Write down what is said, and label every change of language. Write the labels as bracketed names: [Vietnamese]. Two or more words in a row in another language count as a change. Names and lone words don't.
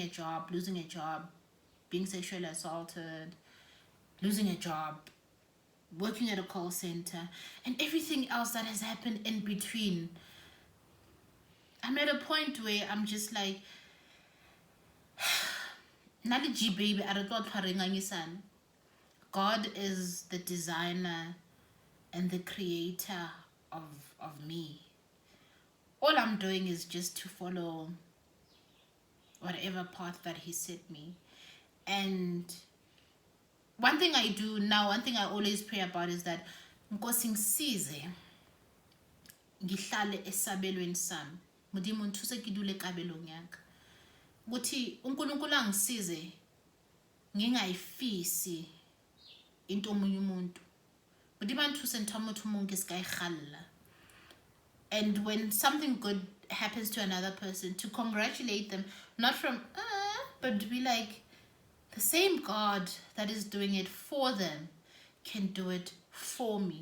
[English] a job, losing a job, being sexually assaulted, losing a job, working at a call center, and everything else that has happened in between, I'm at a point where I'm just like, baby, God is the designer and the creator of me. All I'm doing is just to follow whatever path that He set me. And one thing I do now, one thing I always pray about is that [Zulu] Nkosi ngisize ngihlale esabelweni sami. [Southern Sotho] Modimo nthuse kidule kabelong yakhe. [Zulu] Ukuthi uNkulunkulu angisize ngingayifisi into omunye umuntu [English] and when something good happens to another person, to congratulate them, not from but to be like, the same God that is doing it for them can do it for me.